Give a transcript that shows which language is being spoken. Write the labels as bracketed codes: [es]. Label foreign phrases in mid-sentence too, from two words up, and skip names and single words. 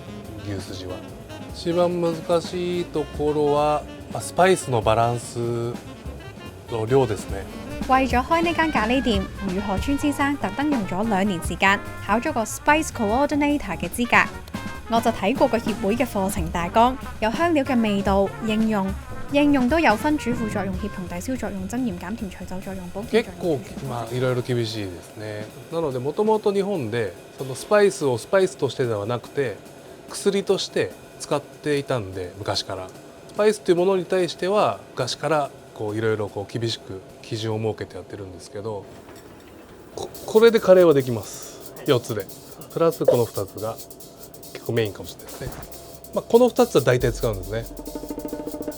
[ja] 牛すじは。一番難しいところはスパイスのバランスの量ですね。 [yue] 為咗開呢間咖喱店，宇賀川先生特登用咗2年時間考咗個 [en] Spice Coordinator [yue] 嘅資格。我就睇過個協會嘅課程大綱，有香料嘅味道、應用都有分主副作用、協同抵消作用、增鹽減甜、除皺作用、保健 [ja] 結 [yue] 作用。 [ja] 構いろいろ厳しいですね。なのでもともと日本でそのスパイスをスパイスとしてではなくて薬として使っていたんで、昔からスパイスというものに対しては昔からいろいろ厳しく基準を設けてやってるんですけど、これでカレーはできます。4つでプラスこの2つが結構メインかもしれないですね。この2つは大体使うんですね。